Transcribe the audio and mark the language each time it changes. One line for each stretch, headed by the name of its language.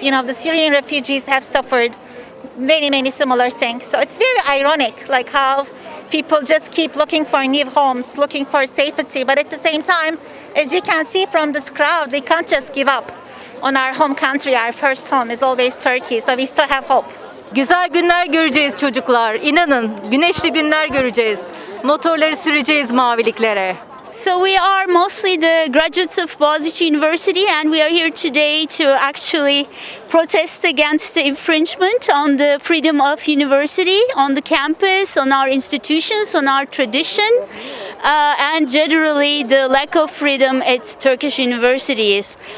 English: The Syrian refugees have suffered many, many similar things. So it's very ironic, like how people just keep looking for new homes, looking for safety. But at the same time, as you can see from this crowd, we can't just give up on our home country. Our first home is always Turkey. So we still have hope.
Turkish: Güzel günler göreceğiz çocuklar. İnanın, güneşli günler göreceğiz. Motorları süreceğiz maviliklere.
English: So we are mostly the graduates of Boğaziçi University, and we are here today to actually protest against the infringement on the freedom of university, on the campus, on our institutions, on our tradition, and generally the lack of freedom at Turkish universities.